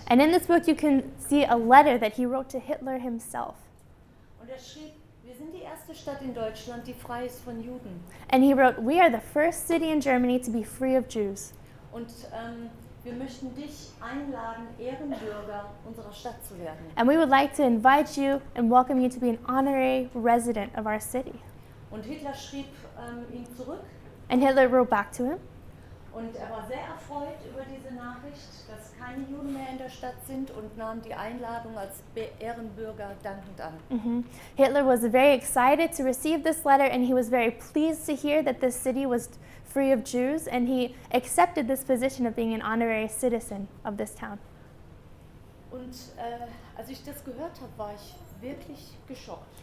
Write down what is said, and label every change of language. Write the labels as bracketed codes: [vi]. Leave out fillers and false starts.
[en] And in this book you can see a letter that he wrote to Hitler himself. [de] Und er schrieb, wir sind die erste Stadt in Deutschland, die frei ist von Juden. [en] And he wrote, "We are the first city in Germany to be free of Jews. [de] Und wir möchten dich einladen, Ehrenbürger unserer Stadt zu werden. [en] And we would like to invite you and welcome you to be an honorary resident of our city." [de] Und Hitler schrieb ihm zurück. [en] And Hitler wrote back to him. [de] Und er war sehr erfreut über diese Nachricht, dass keine Juden mehr in der Stadt sind und nahm die Einladung als Ehrenbürger dankend an. [en] Hitler was very excited to receive this letter, and he was very pleased to hear that this city was free of Jews, and he accepted this position of being an honorary citizen of this town. [de] Und als ich das gehört habe, war ich wirklich geschockt.